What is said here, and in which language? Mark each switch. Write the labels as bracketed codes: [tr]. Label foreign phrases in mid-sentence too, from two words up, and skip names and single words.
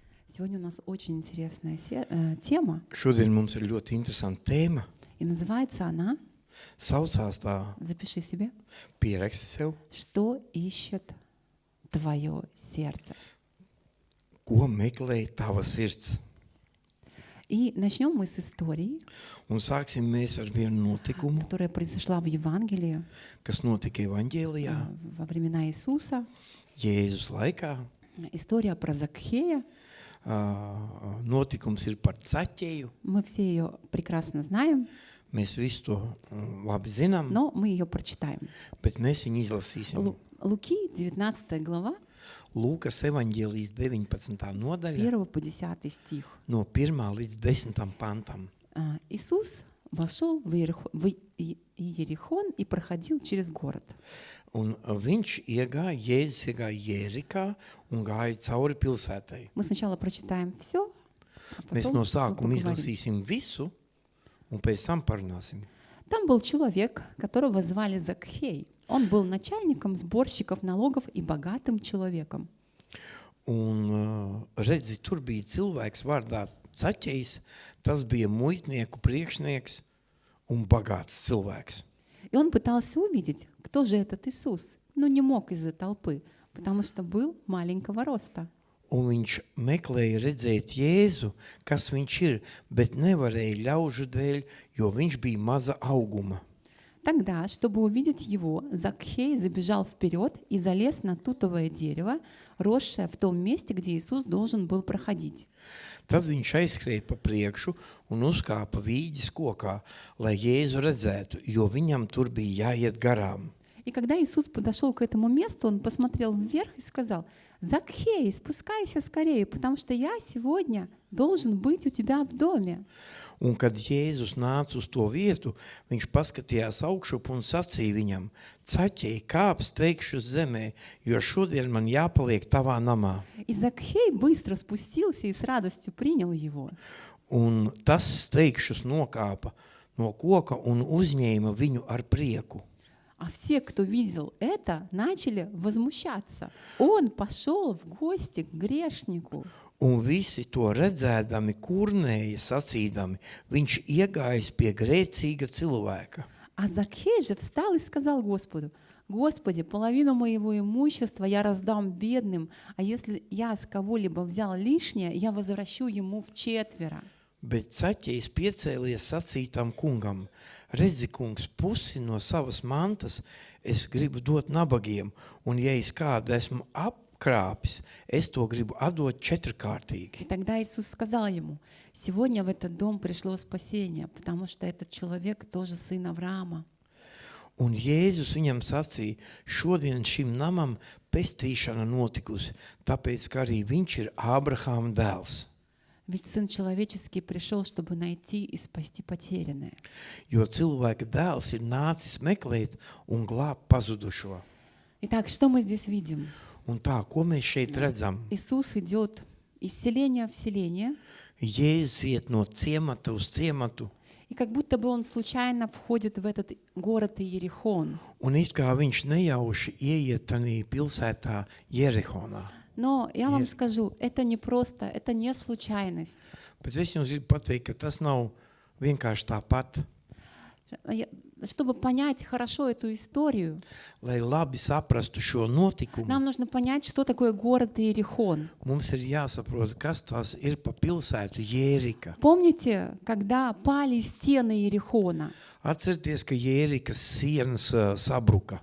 [ru] Сегодня у нас очень интересная тема, [lv] Šodien mums ir ļoti interesanta tēma. [ru] и называется она, [lv] Saucās tā, [ru] запиши себе, [lv] pieraksti sev, [ru] «Что ищет твое сердце?». [lv] ko meklē tava sirds. [ru] И начнем мы с истории, [lv] Un sāksim mēs ar vienu notikumu, [ru] которая произошла в Евангелии [lv] kas notika evaņģēlijā, [ru] во времена Иисуса. [lv] Jēzus laikā. [ru] История про Закхея. [lv] Notikums ir par Caķeju. [ru] Мы все ее прекрасно знаем, [lv] Mēs visu to labi zinām, [ru] но мы ее прочитаем. [lv] bet mēs viņu izlasīsim. [ru] Луки, 19 глава, [lv] Lūkas evaņģēlijas 19. nodaļa [ru] 1 по 10 стих. [lv] no 1. līdz 10. pantam. [ru] Иисус вошел в Иерихон и проходил через город. [lv] Un viņš iegāja, Jēzus iegāja Jērikā un gāja cauri pilsētai. [ru] Мы сначала прочитаем все, а [lv] Mēs [ru] потом [lv] no [ru] мы [lv] sākuma [ru] поговорим. [lv] izlasīsim visu un pēc tam parunāsim. [ru] Там был человек, которого звали Закхей. Он был начальником сборщиков налогов и богатым человеком. [lv] Un redzi, tur bija cilvēks vārdā Caķejs, tas bija muitnieku priekšnieks un bagāts cilvēks. [ru] И он пытался увидеть, кто же этот Иисус, но не мог из-за толпы, потому что был маленького роста. [lv] Un viņš meklēja redzēt Jēzu, kas viņš ir, bet nevarēja ļaužu dēļ, jo viņš bija maza auguma. [ru] Тогда, чтобы увидеть его, Закхей забежал вперед и залез на тутовое дерево, росшее в том месте, где Иисус должен был проходить. [lv] Tad viņš aizskrēja pa priekšu un uzkāpa vīģes kokā, lai Jēzu redzētu, jo viņam tur bija jāiet garām. [ru] И когда Иисус подошел к этому месту, он посмотрел вверх и сказал: «Закхей, спускайся скорее, потому что я сегодня должен быть у тебя в доме». [lv] Un kad Jēzus nāca uz to vietu, viņš paskatījās augšup un sacīja viņam: Caķej, kāp steigšu uz zemē, jo šodien man jāpaliek tavā namā. [ru] И Закхей быстро спустился и с радостью принял его. [lv] Un tas steigšus nokāpa no koka un uzņēma viņu ar prieku. [ru] А все, кто видел это, начали возмущаться. Он пошел в гости к грешнику. [lv] Un visi to redzēdami kurnēja sacīdami, viņš iegājis pie grēcīga cilvēka. [ru] А Закхей же встал и сказал Господу: «Господи, половину моего имущества я раздам бедным, а если я с кого-либо взял лишнее, я возвращу ему вчетверо». [lv] Bet Caķejs piecēlies sacītam kungam: Redzi, kungs, pusi no savas mantas es gribu dot nabagiem, un ja es kādu esmu apkrāpis, es to gribu atdot [ru] И [lv] četrkārtīgi. [ru] тогда Иисус сказал ему: «Сегодня в этот дом пришло спасение, потому что этот человек тоже сын Авраама». [lv] Un Jēzus viņam sacīja: Šodien šim namam pestīšana notikusi, tāpēc, ka arī viņš ir Ābrahāma dēls. [ru] Ведь Сын Человеческий пришел, чтобы найти и спасти потерянное. [lv] Jo cilvēka dēls ir nācis meklēt un glābt pazudušo. [ru] Итак, что мы здесь видим? [lv] Un tā, ko mēs šeit redzam? [ru] Иисус идет из селения в селение, [lv] Jēzus iet no ciemata uz ciematu, [ru] и как будто бы он случайно входит в этот город Иерихон. [lv] un it kā viņš nejauši ieiet tanī pilsētā Jerihonā. [ru] Но я вам скажу, это не просто, это не случайность. [lv] Bet es jums gribu pateikt, ka tas nav vienkārši tāpat. [ru] Чтобы понять хорошо эту историю, [lv] Lai labi saprastu šo notikumu, [ru] нам нужно понять, что такое город Иерихон. [lv] mums ir jāsaprot, kas tas ir pa pilsētu Jērika. [ru] Помните, когда пали стены Иерихона? [lv] Atcerieties, ka Jērikas sienas sabruka.